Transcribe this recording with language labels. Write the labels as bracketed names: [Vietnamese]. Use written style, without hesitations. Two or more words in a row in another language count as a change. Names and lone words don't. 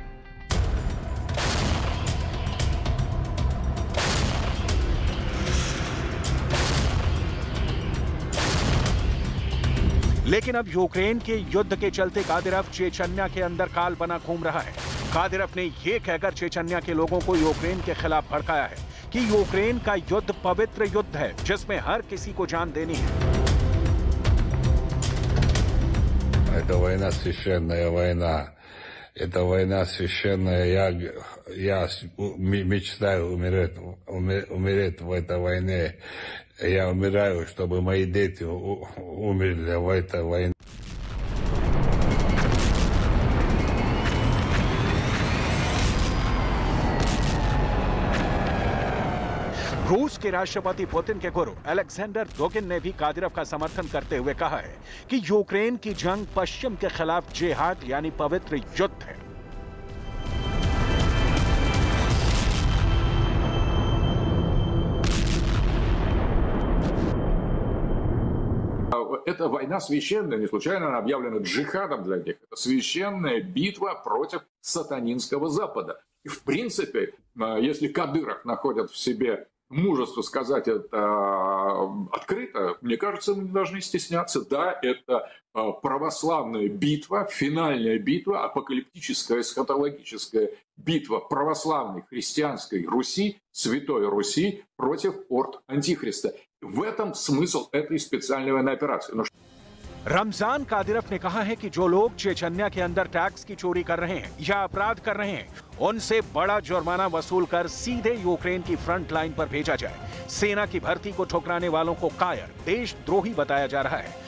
[Hindi] लेकिन अब यूक्रेन के युद्ध के चलते कादिरव चेचन्या के अंदर काल बना घूम रहा है। कादिरव ने यह कहकर चेचन्या के लोगों को यूक्रेन के खिलाफ भड़काया है कि यूक्रेन का युद्ध पवित्र युद्ध है, जिसमें हर किसी को जान देनी है। [Russian] Это война священная война. Это война священная. Я мечтаю умереть в этой войне. Я умираю, чтобы мои дети умерли в этой войне. [Hindi] रूस के राष्ट्रपति पुतिन के गुरु अलेक्जेंडर डोगिन ने भी कादिरव का समर्थन करते हुए कहा है कि यूक्रेन की जंग पश्चिम के खिलाफ जिहाद यानी पवित्र युद्ध है। [Russian] Это война священная, не случайно она объявлена джихадом для них. Это священная битва против сатанинского Запада. И в принципе, если Кадыров находит в себе мужество сказать это открыто, мне кажется, мы не должны стесняться. Да, это православная битва, финальная битва, апокалиптическая, эсхатологическая битва православной христианской Руси, Святой Руси против орд Антихриста. В этом смысл этой специальной военной операции. [Hindi] रमजान कादिरव ने कहा है कि जो लोग चेचन्या के अंदर टैक्स की चोरी कर रहे हैं या अपराध कर रहे हैं, उनसे बड़ा जुर्माना वसूल कर सीधे यूक्रेन की [English] front line [Hindi] पर भेजा जाए। सेना की भर्ती को ठुकराने वालों को कायर, देशद्रोही बताया जा रहा है।